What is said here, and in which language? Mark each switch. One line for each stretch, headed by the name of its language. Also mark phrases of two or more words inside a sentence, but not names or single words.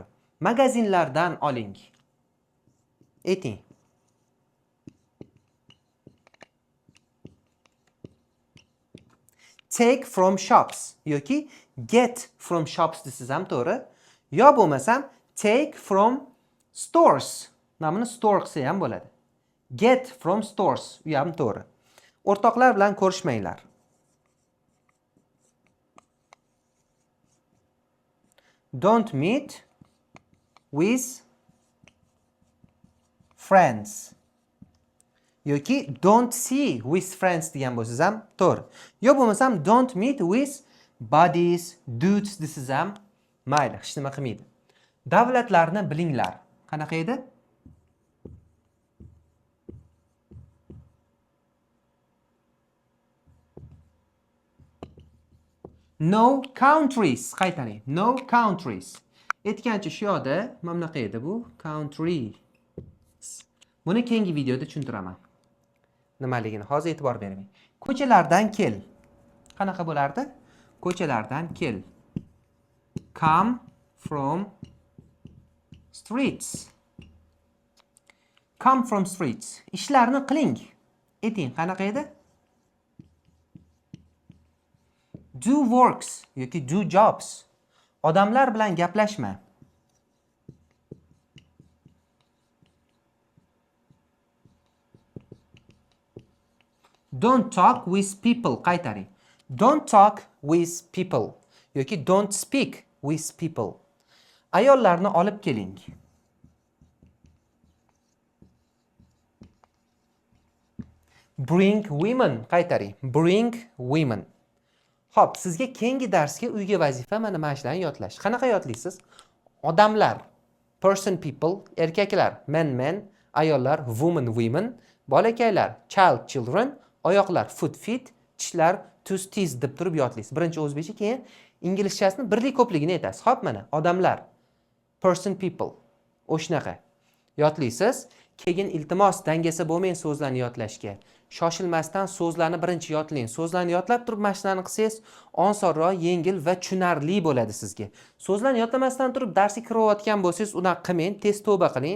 Uzbek: Magazinlardan oling. Ayting.
English: Take from shops
Uzbek: yoki
English: get from shops
Uzbek: desiz ham to'g'ri. Yo bo'lmasam
English: take from stores.
Uzbek: Mana buni store qilsa ham bo'ladi.
English: Get from stores
Uzbek: u ham to'g'ri. O'rtoqlar bilan ko'rishmanglar.
English: Don't meet with friends.
Uzbek: Yoki
English: don't see with friends
Uzbek: degan bo'lsangiz ham to'g'ri. Yo bo'lmasam
English: don't meet with buddies, dudes
Uzbek: desiz ham mayli, hech nima qilmaydi. Davlatlarni bilinglar. Qanaqa edi?
English: No countries. Qaytaring. No countries.
Uzbek: Aytgancha shu yoqda mana bunaqa edi bu. Countries. Buni keyingi videoda tushuntiraman. Nimaligini hozir e'tibor bering. Ko'chalardan kel. Qanaqa bo'lardi? Ko'chalardan kel.
English: Come from streets. Come from streets.
Uzbek: Ishlarni qiling. Ayting, qanaqa edi?
English: Do works yoki do jobs.
Uzbek: Odamlar bilan gaplashma.
English: Don't talk with people. Qaytaring. Don't talk with people yoki don't speak with people.
Uzbek: Ayollarni olib keling.
English: Bring women. Qaytaring. Bring women.
Uzbek: Xo'p, sizga keyingi darsga uyga vazifa mana shularni yodlash. Qanaqa yodlaysiz? Odamlar,
English: person people,
Uzbek: erkaklar, men, ayollar, women, bolakaylar, children, oyoqlar, feet, tishlar, teeth deb turib yodlaysiz. Birinchi o'zbekcha, keyin inglizchasini birlik ko'pligini aytasiz. Xo'p, mana odamlar,
English: person people,
Uzbek: o'shnaqa yodlaysiz. Keyin iltimos dangasa bo'lmang so'zlarni yodlashga. Shoshilmasdan so'zlarni birinchi yodlang. So'zlarni yodlab turib mashinani qilsangiz, osonroq, yengil va tushunarli bo'ladi sizga. So'zlarni yodlamasdan turib darsga kirayotgan bo'lsangiz, unaqa qilmang, tez tavba qiling.